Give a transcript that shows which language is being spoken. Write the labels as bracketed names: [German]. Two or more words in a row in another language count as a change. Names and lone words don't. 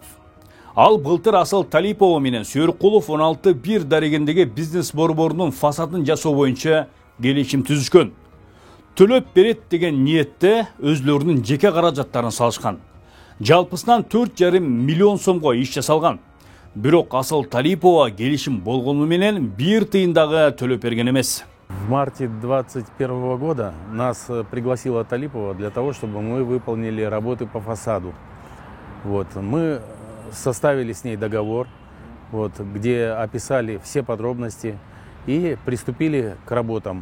[Kyrgyz] Ал былтыр Асыл Талипова менен Сүйөркулов 16-1 дарегендеги бизнес борборунун фасадын жасоо боюнча келишим түзүшкөн. Төлөп берет деген ниетте өзлөрүнүн жеке каражаттарын салышкан. Жалпысынан 4,5 миллион сомго иш жасалган. Бирок Асыл Талипова келишим болгону менен 1 тыйын дагы төлөп берген эмес. [Russian] В марте 2021 года нас пригласила Талипова для того, чтобы мы выполнили работы по фасаду. Мы составили с ней договор, где описали все подробности и приступили к работам.